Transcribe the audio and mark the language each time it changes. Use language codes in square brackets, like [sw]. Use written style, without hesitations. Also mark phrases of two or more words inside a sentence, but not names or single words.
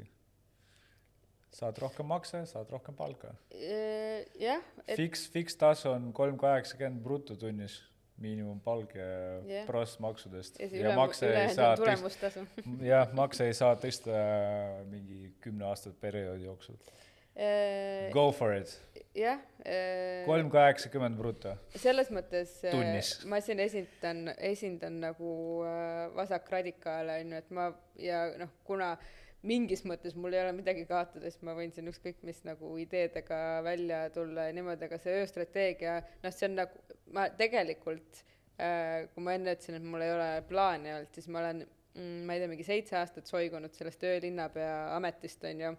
[et] Saad rohkem makse, saad rohkem palka. Jah. Fix tasu on 3,80 brutotunnis. Miinimumpalk ja prost maksudest. Ja makse ei saa tõsta mingi 10 aastat perioodi jooksul. [en] Go for it. [et] Jah. 3,80 bruto. Selles mõttes tunnis. Ma siin esindan nagu vasakradikaale, et kuna mingis mõttes mul ei ole midagi kaotada, siis ma võin siin ükskõik mis nagu ideedega välja tulla ja niimoodi, aga see ööstrateegia, see on nagu, ma tegelikult, kui ma enne ütlesin, et mul ei ole plaani olnud, siis ma olen, ma ei tea, mingi 7 aastat soigunud sellest öölinnapea ametist, on ju.